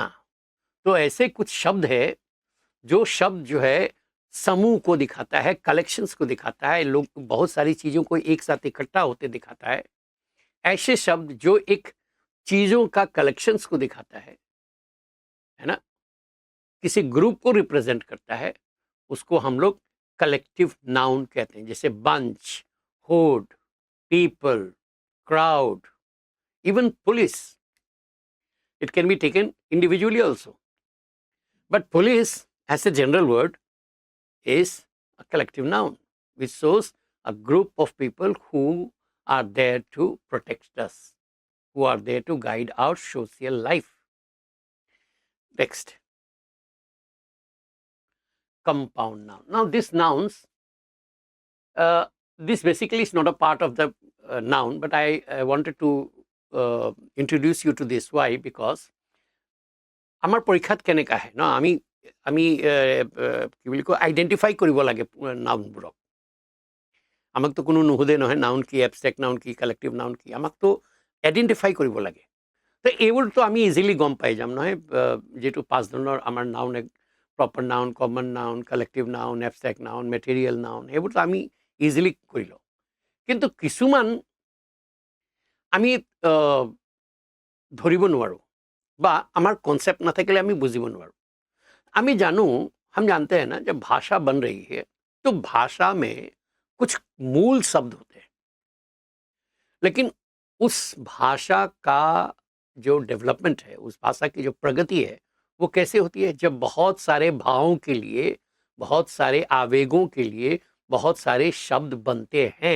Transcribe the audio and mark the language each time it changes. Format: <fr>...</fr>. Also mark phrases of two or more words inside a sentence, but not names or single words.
<hi>तो ऐसे कुछ शब्द है, जो शब्द जो है समूह को दिखाता है, कलेक्शंस को दिखाता है, लोग बहुत सारी चीजों को एक साथ इकट्ठा होते दिखाता है। ऐसे शब्द जो एक चीजों का कलेक्शंस को दिखाता है ना, किसी ग्रुप को रिप्रेजेंट करता है, उसको हम लोग</hi> <en>collective noun</en> <hi>कहते हैं। जैसे बंच, होड,</hi> <en>people, crowd, even police. It can be taken individually also. But police, as a general word, is a collective noun, which shows a group of people who are there to protect us, who are there to guide our social life. Next, compound noun. Now, these nouns, this basically is not a part of the noun, but I wanted to introduce you to this. Why? Because</en> <as>আমার পৰীক্ষাত কেনেকা আহে ন, আমি কি বুলি কয়, আইডেণ্টিফাই কৰিব লাগে নাউনবোৰক। আমাকতো কোনো নুসুধে নহয় নাউন কি,</as> <en>abstract noun</en> <as>কি,</as> <en>collective noun</en> <as>কি, আমাকতো আইডেণ্টিফাই কৰিব লাগে। তো এইবোৰ তো আমি ইজিলি গম পাই যাম নহয়, যেটো পাঁচ ধৰণৰ আমাৰ নাউন,</as> <en>proper noun, common noun, collective noun, abstract noun, material noun,</en> <as>সেইবোৰ তো আমি ইজিলি কৰি লওঁ। কিন্তু কিছুমান আমি ধৰিব নোৱাৰোঁ বা আমাৰ কনसेप्ट নাথাকিলে আমি বুজিব নোৱাৰোঁ। আমি জানো,</as> <hi>हम जानते हैं ना, जब भाषा बन रही है तो भाषा में कुछ मूल शब्द होते हैं, लेकिन उस भाषा का जो डेवलपमेंट है, उस भाषा की जो प्रगति है, वो कैसे होती है? जब बहुत सारे भावों के लिए, बहुत सारे आवेगों के लिए बहुत सारे शब्द बनते हैं।</hi>